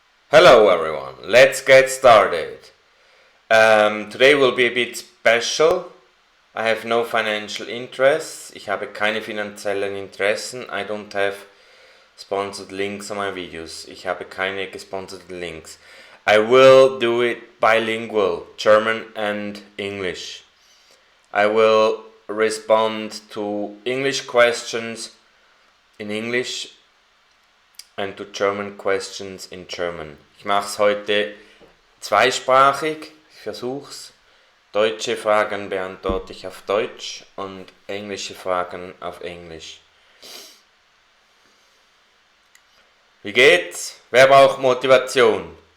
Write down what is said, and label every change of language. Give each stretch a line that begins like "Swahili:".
English: Hello everyone, let's get started. Today will be a bit special. I have no financial interests.
German: Ich habe keine finanziellen Interessen.
English: I don't have sponsored links on my videos.
German: Ich habe keine gesponserten Links.
English: I will do it bilingual, German and English. I will respond to English questions in English and to German questions in German.
German: Ich mache es heute zweisprachig, ich versuche es. Deutsche Fragen beantworte ich auf Deutsch und englische Fragen auf Englisch. Wie geht's? Wer braucht Motivation?